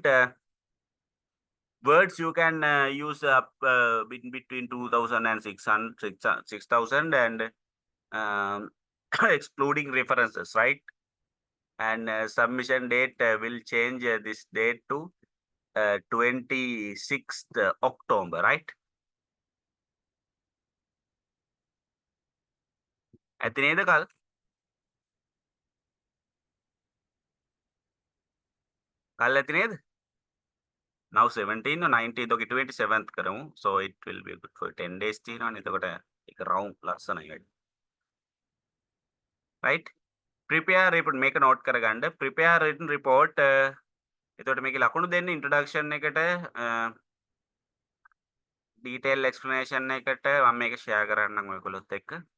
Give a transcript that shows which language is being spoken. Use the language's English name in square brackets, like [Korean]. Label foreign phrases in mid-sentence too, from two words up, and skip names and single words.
[English] Words you can use up between 2000 and 6000 and excluding references, right? And submission date will change this date to 26th October, right? [Sinhala] ඇති නේද කල්? කල් ඇති නේද? [English] Now 17 or 19th, okay, 27th කරමු. So it will be good for 10 days [Sinhala] තියෙනවනේ. එතකොට එක round ලස්සනයි වැඩි. [English] Right? Prepare report, make a note කරගන්න. Prepare written report. [Sinhala] එතකොට මේකේ ලකුණු දෙන්න introduction එකට [English] detail explanation [Sinhala] එකට මම මේක share කරන්නම් ඔයගොල්ලොත් එක්ක.